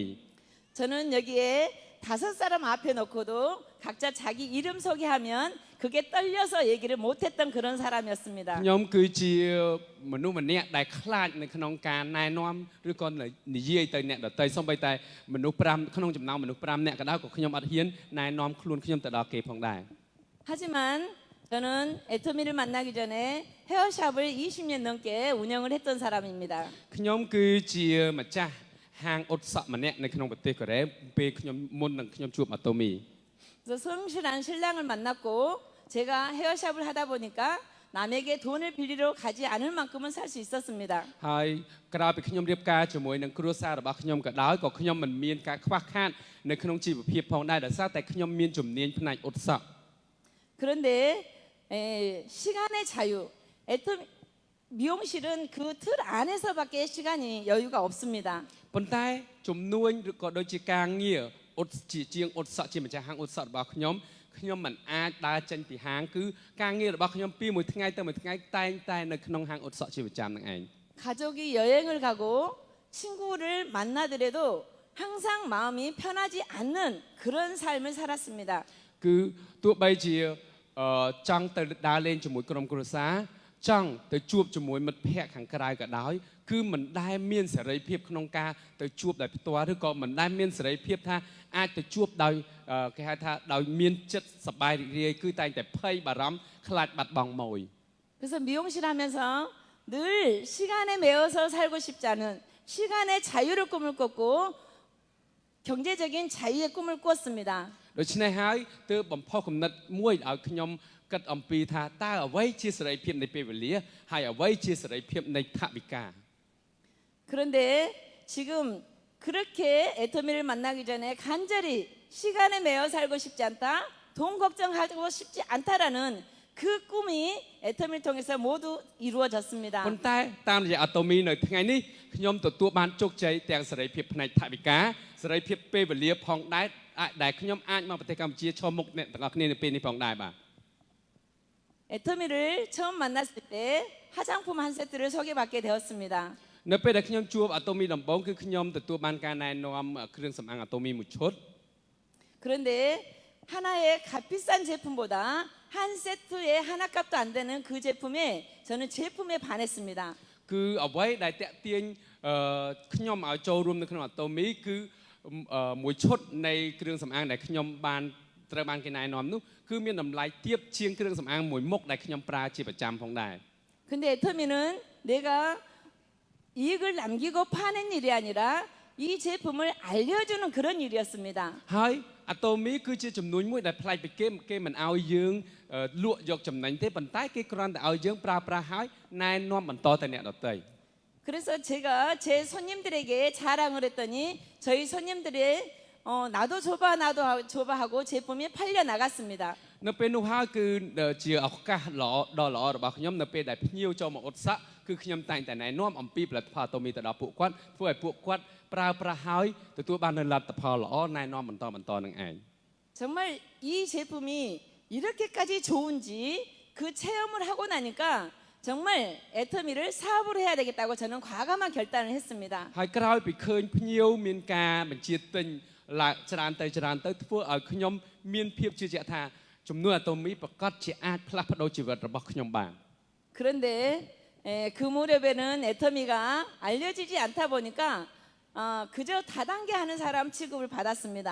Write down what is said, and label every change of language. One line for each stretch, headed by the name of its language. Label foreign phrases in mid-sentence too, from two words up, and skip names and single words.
Korean: 저는 여기에 5사람 앞에 놓고도 각자 자기 이름 소개하면 그게 떨려서 얘기를 못했던 그런 사람이었습니다.
Khmer: ខ្ញុំគឺជាមនុស្សម្នាក់ដែលខ្លាចនៅក្នុងការណែនាំឬក៏និយាយទៅអ្នកដទៃសូម្បីតែមនុស្ស5ក្នុងចំណោមមនុស្ស5នាក់ក៏ដោយក៏ខ្ញុំអត់ហ៊ានណែនាំខ្លួនខ្ញុំទៅដល់គេផងដែរ
Korean: 하지만 저는 애터미를 만나기 전에 헤어샵을 20년 넘게 운영을 했던 사람입니다.
Khmer: ខ្ញុំគឺជាម្ចាស់ហាងអ៊ុតសក់ម្នាក់នៅក្នុងប្រទេសកូរ៉េពេលខ្ញុំមុននឹងខ្ញុំជួបអាតូមី
Korean: 그래서 성실한 신랑을 만났고 제가 헤어샵을 하다 보니까 남에게 돈을 빌리러 가지 않을 만큼은 살 수 있었습니다.
Khmer: ហើយក្រោយពីខ្ញុំរៀបការជាមួយនឹងគ្រួសាររបស់ខ្ញុំក៏ដោយក៏ខ្ញុំមិនមានការខ្វះខាតនៅក្នុងជីវភាពផងដែរដោយសារតែខ្ញុំមានជំនាញផ្នែកអ៊ុតសក់
Korean: 그런데 시간의 자유, 애터미 미용실은 그 틀 안에서밖에 시간이 여유가 없습니다.
Khmer: ប៉ុន្តែជំនួញឬក៏ដូចជាការងារអ៊ុតជាងអ៊ុតសក់ជាម្ចាស់ហាងអ៊ុតសក់របស់ខ្ញុំមិនអាចដើរចេញពីហាងគឺការងាររបស់ខ្ញុំពីមួយថ្ងៃទៅមួយថ្ងៃតែងតែនៅក្នុងហាងអ៊ុតសក់ជាប្រចាំនឹងឯង
Korean: 가족이 여행을 가고 친구를 만나더라도 항상 마음이 편하지 않는 그런 삶을 살았습니다.
Khmer: គឺទោះបីជាចង់ទៅដើរលេងជាមួយក្រុមគ្រួសារចង់ទៅជួបជាមួយមិត្តភ័ក្តិខាងក្រៅក៏ដោយគឺមិនដែលមានសេរីភាពក្នុងការទៅជួបដោយផ្ទាល់ឬក៏មិនដែលមានសេរីភាពថាអាចទៅជួបដោយគេហៅថាដោយមានចិត្តសប្បាយរីករាយគឺតែងតែភ័យបារម្ភខ្លាចបាត់បង់មួយ
Korean: 그래서 미용실 하면서 늘 시간에 매여서 살고 싶지 않은 시간의 자유를 꿈을 꿨고 경제적인 자유의 꿈을 꾸었습니다.
Khmer: ដូច្នេះហើយទើបបំផុសគំនិតមួយឲ្យខ្ញុំគិតអំពីថាតើអ្វីជាសេរីភាពនៃពេលវេលាហើយអ្វីជាសេរីភាពនៃថវិកា
Korean: 그런데 지금 그렇게 애터미를 만나기 전에 간절히 시간에 매여 살고 싶지 않다, 돈 걱정하고 싶지 않다라는 그 꿈이 애터미를 통해서 모두 이루어졌습니다.
Khmer: ប៉ុន្តែតាមរយៈអាតូមីនៅថ្ងៃនេះខ្ញុំទទួលបានជោគជ័យទាំងសេរីភាពផ្នែកថវិកាសេរីភាពពេលវេលាផងដែរដែលខ្ញុំអាចមកប្រទេសកម្ពុជាឈរមុខអ្នកទាំងអស់គ្នានៅពេលនេះផងដែរបាទ
Korean: 애터미를 처음 만났을 때 화장품 한 세트를 소개받게 되었습니다.
Khmer: នៅពេលដែលខ្ញុំជួបអាតូមីដំបូងគឺខ្ញុំទទួលបានការណែនាំគ្រឿងសម្អាងអាតូមីមួយឈុត
Korean: 그런데 하나의 값비싼 제품보다 한 세트에 하나 값도 안 되는 그 제품에 저는 제품에 반했습니다.
Khmer: គឺអ្វីដែលតាក់ទាញខ្ញុំឲ្យចូលរួមនៅក្នុងអាតូមីគឺមួយឈុតនៃគ្រឿងសម្អាងដែលខ្ញុំបានត្រូវបានគេណែនាំនោះគឺមានតម្លៃទាបជាងគ្រឿងសម្អាងមួយមុខដែលខ្ញុំប្រើជាប្រចាំផងដែរ
Korean: 근데 애터미는 내가 이익을 남기고 파는 일이 아니라 이 제품을 알려주는 그런 일이었습니다.
Khmer: ហើយអាតូមីគឺជាចំនួនមួយដែលប្លែកពីគេមិនឲ្យយើងលក់យកចំណេញទេប៉ុន្តែគេគ្រាន់តែឲ្យយើងប្រើប្រាស់ហើយណែនាំបន្តទៅអ្នកដទៃ
Korean: 그래서 제가 제 손님들에게 자랑을 했더니 저희 손님들의 나도 줘봐 하고 제품이 팔려 나갔습니다.
Khmer: នៅពេលនោះហើយគឺជាឱកាសដ៏ល្អរបស់ខ្ញុំនៅពេលដែលភ្ញៀវចូលមកឧបសគ្គគឺខ្ញុំតែងតែណែនាំអំពីផលិតផលអាតូមីទៅដល់ពួកគាត់ធ្វើឲ្យពួកគាត់ប្រើប្រាស់ហើយទទួលបាននូវលទ្ធផលល្អណែនាំបន្តនឹងឯង
Korean: 정말 이 제품이 이렇게까지 좋은지 그 체험을 하고 나니까 정말 애터미를 사업으로 해야 되겠다고 저는 과감한 결단을 했습니다.
Khmer: ហើយក្រោយពីឃើញភ្ញៀវមានការបញ្ជាទិញឡើងច្រើនទៅធ្វើឲ្យខ្ញុំមានភាពជឿជាក់ថាចំនួនអាតូមីប្រកាសជាអាចផ្លាស់ប្ដូរជីវិតរបស់ខ្ញុំបាន
Korean: 그런데 그 무렵에는 애터미가 알려지지 않다 보니까 그저 다단계 하는 사람 취급을 받았습니다.